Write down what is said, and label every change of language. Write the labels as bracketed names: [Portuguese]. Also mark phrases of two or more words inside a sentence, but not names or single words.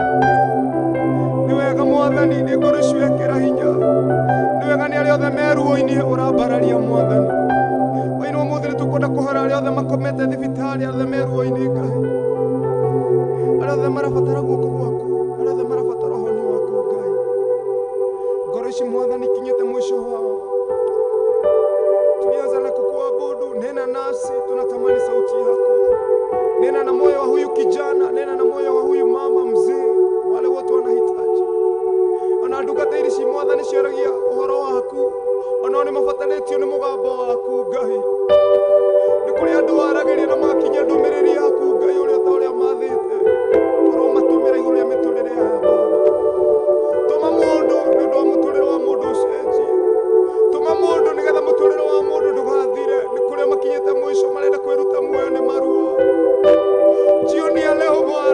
[Kikuyu] Ni wega Mwathani, nĩ ngoro ciwekĩra hinya. Nĩ wega nĩ arĩa othe meruo-inĩ ũrambararia Mwathani. Hwaĩ-inĩ wa ũmũthĩ nĩtũkwenda kũhoera arĩa othe makomete thibitarĩ, arĩa othe meruo-inĩ Ngai, arĩa othe marabatara guoko gwaku, arĩa othe marabatara ũhoni waku Ngai. Ngoro ici Mwathani ikinyĩte mwisho wao. [Swahili] Tulianza na kukuabudu, nena nasi, tunatamani sauti yako. Nena na moyo wa huyu kijana, nena na moyo wa huyu mama mzee, wale wote wanahitaji. [Kikuyu] Wanadugata irici Mwathani ciaragia ũhoro waku, onao nĩ mabatarĩtio nĩ mũgambo waku Ngai. Nĩ kũrĩ andũ waragĩria na magakinyia ndũmĩrĩri yaku Ngai, ũrĩa ta ũrĩa mathĩte, ũromatũmĩra igũrũ rĩa mĩtũrĩre ya Baba. Tũma mũndũ nĩ ũndũ wa mũtũrĩre wa mũndũ ũcenjie. Tũma mũndũ nĩgetha mũtũrĩre wa mũndũ ndũgathire. Nĩ kũrĩa makinyĩte mwisho, marenda kwĩruta muoyo nĩ maruo. [Swahili] Jioni ya leo